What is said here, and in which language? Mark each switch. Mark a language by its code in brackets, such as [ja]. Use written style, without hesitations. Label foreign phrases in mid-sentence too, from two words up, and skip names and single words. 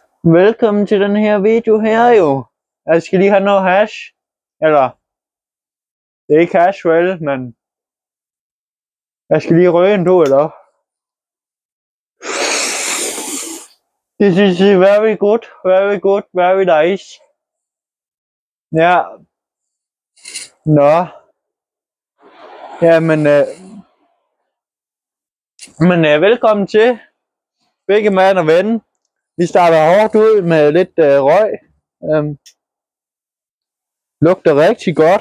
[da] Velkommen til den her video her jo. Jeg skal lige have noget hash. Eller, det er ikke hash vel, men jeg skal lige røge en to eller. [en] This is very good, very good, very nice. [da] Ja. Nå. Ja, men velkommen til. Begge mand og ven. Vi starter hårdt ud med lidt røg. Lugter rigtig godt.